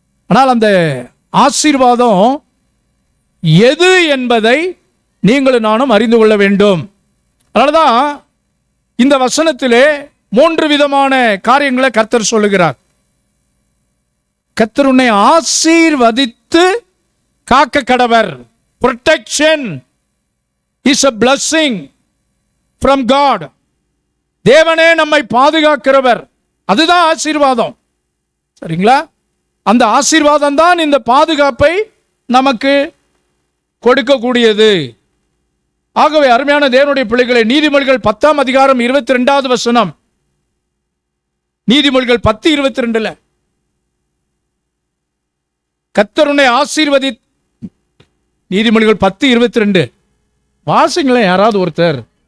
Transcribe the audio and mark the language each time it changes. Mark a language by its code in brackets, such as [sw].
[ta] ஆனால் அந்த ஆசீர்வாதம் எது என்பதை நீங்களும் நானும் அறிந்து கொள்ள வேண்டும். அதனால்தான் இந்த வசனத்திலே 3 விதமான காரியங்களை கர்த்தர் சொல்லுகிறார். கர்த்தர் உன்னை ஆசீர்வதித்து காக்க கடவர். [en] protection is a blessing from God. [ta] தேவனே நம்மை பாதுகாக்கிறவர், அதுதான் ஆசீர்வாதம். சரிங்களா? அந்த ஆசீர்வாதம் தான் இந்த பாதுகாப்பை நமக்கு கொடுக்கக்கூடியது. ஆகவே அருமையான தேவனுடைய பிள்ளைகளை, நீதிமொழிகள் 10ஆம் அதிகாரம் 22வது வசனம், நீதிமொழிகள் 10:22 கர்த்தர் உன்னை ஆசீர்வதி, நீதிமொழிகள் 10:22 வாசிங்களேன் யாராவது ஒருத்தர்.